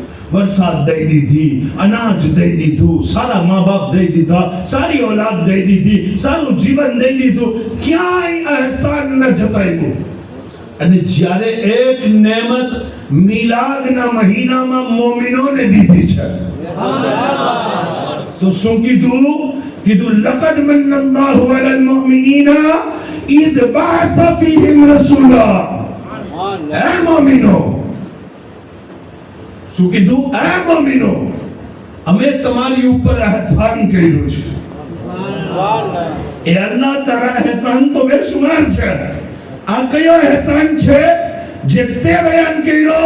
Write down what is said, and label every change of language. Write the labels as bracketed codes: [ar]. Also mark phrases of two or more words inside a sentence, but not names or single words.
[gu] વરસાદ દઈ દીધી, અનાજ દઈ દીધું, સારા મા બાપ દઈ દીધા, સારી औलाद દઈ દીધી, સારું જીવન દઈ દીધું, ક્યાંય અહેસાન ન જતાવ્યું। અને જ્યારે એક નેમત મિલાદના મહિનામાં મોમિનોને દીધી છે તો શું કીધું? [ar] કીધું لقد من الله على المؤمنين إذ بعث فيهم رسولا. [gu] હે મોમિનો, શું કીધું? હે મોમિનો અમે તમારી ઉપર અહેસાન કર્યું છે। એ અલ્લાહ તારા અહેસાન તો બેશુમાર છે, આ કયો અહેસાન છે જે તે બયાન કર્યો?